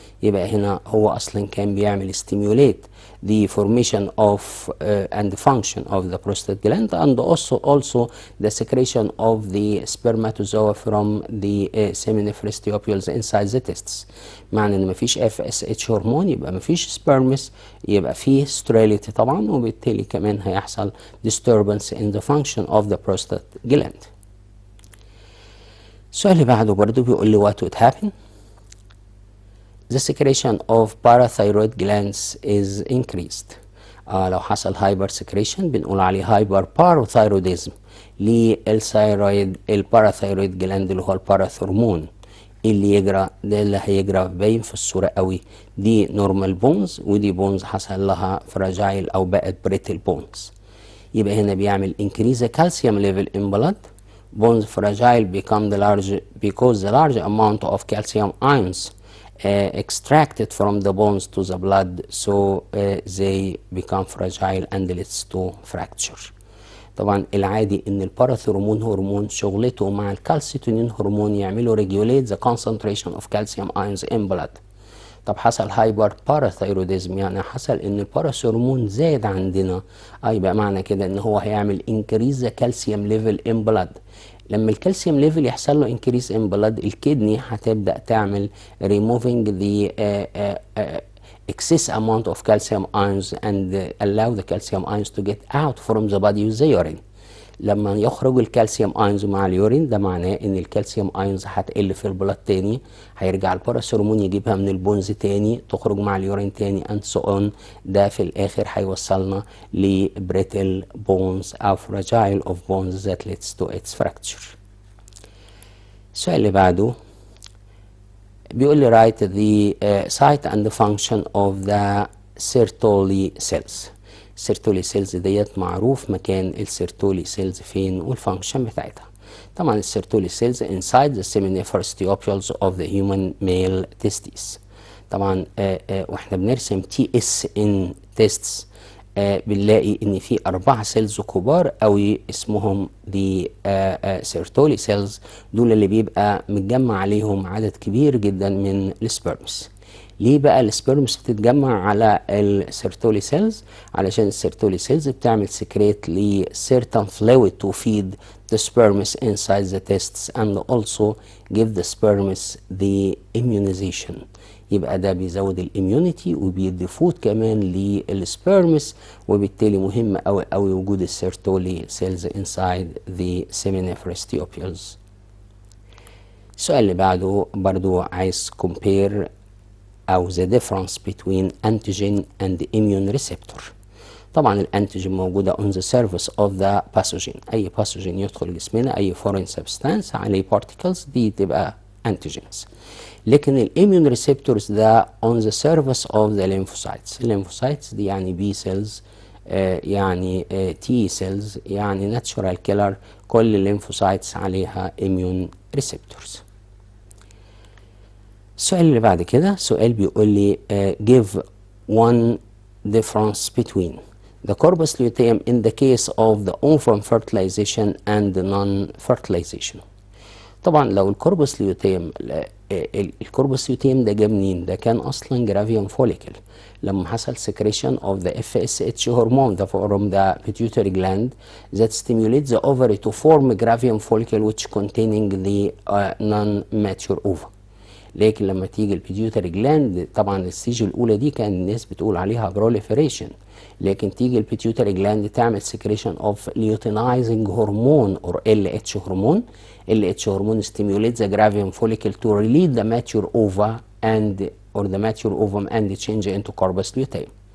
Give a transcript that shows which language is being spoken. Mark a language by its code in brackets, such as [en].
[ar] يبقى هنا هو اصلا كان بيعمل [en] stimulate the formation of and function of the prostate gland and also the secretion of the spermatozoa from the seminiferous tubules inside the testes. [ar] معنى ان مفيش FSH هرمون يبقى مفيش spermis، يبقى فيه sterility طبعا، وبالتالي كمان هيحصل [en] disturbance in the function of the prostate gland. [ar] السؤال اللي بعده برضو بيقول لي [en] what would happen the secretion of parathyroid glands is increased. [ar] لو حصل هايبر سكريشن بنقول عليه هايبر باراثايروديزم للثايرويد الباراثايرويد جلاند اللي هو الباراثورمون. اللي يجرى ده اللي هيجرى باين في الصورة قوي، دي نورمال بونز ودي بونز حصل لها فراجايل او بقت بريتل بونز. يبقى هنا بيعمل [en] increase the calcium level in blood. Bones fragile become the large because the large amount of calcium ions extracted from the bones to the blood, so they become fragile and leads to fracture. [ar] طبعا العادي ان الباراثورمون هرمون شغلته مع الكالسيتونين هرمون يعملوا [en] regulate the concentration of calcium ions in blood. [ar] طب حصل هايبر باراثايروديزم، يعني حصل ان الباراثورمون زاد عندنا، يبقى معنى كده ان هو هيعمل [en] increase the calcium level in blood. [ar] لما الكالسيوم ليفل يحصل له انكريس ان بلاد، الكدني هتبدا تعمل [en] removing the excess amount of calcium ions and allow the calcium ions to get out from the body with the urine. [ar] لما يخرج الكالسيوم ايونز مع اليورين ده معناه ان الكالسيوم ايونز هتقل في البلاد تاني، هيرجع الباراثورمون يجيبها من البونز تاني تخرج مع اليورين تاني [en] and so on. [ar] ده في الاخر هيوصلنا لبريتل بونز او [en] fragile of bones that leads to its fracture. [ar] السؤال اللي بعده بيقول لي [en] write the site and the function of the Sertoli cells. [ar] السيرتولي سيلز ديت معروف مكان السيرتولي سيلز فين والفانكشن بتاعتها. طبعا السيرتولي سيلز [en] inside the seminiferous tubules of the human male testes. [ar] طبعا واحنا بنرسم تي اس ان تيستس بنلاقي ان في 4 سيلز كبار قوي اسمهم دي سيرتولي سيلز، دول اللي بيبقى متجمع عليهم عدد كبير جدا من السبرمز. ليه بقى السبرمز بتتجمع على السيرتولي سيلز؟ علشان السيرتولي سيلز بتعمل سكريت ل [en] certain fluid to feed the sperms inside the testes and also give the sperms the immunization. [ar] يبقى ده بيزود الاميونيتي وبيدي فود كمان للسبرمز، وبالتالي مهم قوي قوي وجود السيرتولي سيلز [en] inside the seminiferous tubules. [ar] السؤال اللي بعده برضو عايز [en] compare أو the difference between antigen and immune receptor. [ar] طبعا الانتيجين موجودة [en] on the surface of the pathogen، [ar] أي باثوجين يدخل جسمنا، أي foreign substance عليه particles دي تبقى antigens. لكن الاميون ريسبتورز ده [en] on the surface of the lymphocytes. [ar] الليمفوسايتس دي يعني بي سيلز، يعني تي سيلز، يعني ناتشورال كيلر، كل الليمفوسايتس عليها اميون ريسبتورز. السؤال اللي بعد كده سؤال بيقول لي [en] give one difference between the corpus luteum in the case of the ovum fertilization and the non-fertilization. [ar] طبعا لو الكوربس ليوتيم، الكوربس ليوتيم ده جه منين؟ ده كان اصلا جرافيوم فوليكل لما حصل [en] secretion of the FSH hormone from the pituitary gland that stimulates the ovary to form gravium follicle which containing the non-mature ova. [ar] لكن لما تيجي البيتيوتري جلاند، طبعا الستيج الاولى دي كان الناس بتقول عليها بروليفريشن، لكن تيجي البيتيوتري جلاند تعمل سكريشن اوف ليوتينايزنج هرمون اور LH هرمون. [en] LH هرمون stimulates the gravium follicle to release the mature ova and or the mature ovum and change into corpus luteum.